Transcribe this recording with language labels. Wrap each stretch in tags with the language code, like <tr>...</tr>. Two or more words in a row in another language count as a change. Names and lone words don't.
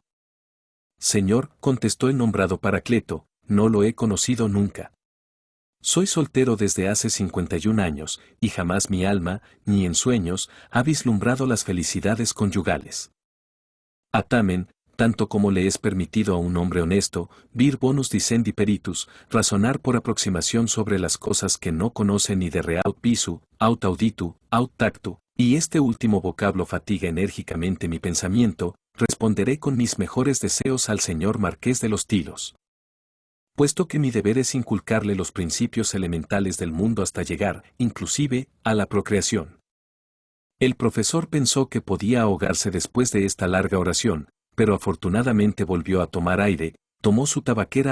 <es>Señor, contestó el nombrado Paracleto, no lo he conocido nunca. Soy soltero desde hace 51 años, y jamás mi alma, ni en sueños, ha vislumbrado las felicidades conyugales. Atamen, tanto como le es permitido a un hombre honesto,</es> <la>vir bonus dicendi peritus,</la> <es>razonar por aproximación sobre las cosas que no conoce ni</es> <la>de real pisu, aut auditu, aut tactu,</la> <es>y este último vocablo fatiga enérgicamente mi pensamiento, responderé con mis mejores deseos al señor Marqués de los Tilos. Puesto que mi deber es inculcarle los principios elementales del mundo hasta llegar, inclusive, a la procreación. El profesor pensó que podía ahogarse después de esta larga oración, pero afortunadamente volvió a tomar aire, tomó su tabaquera</es>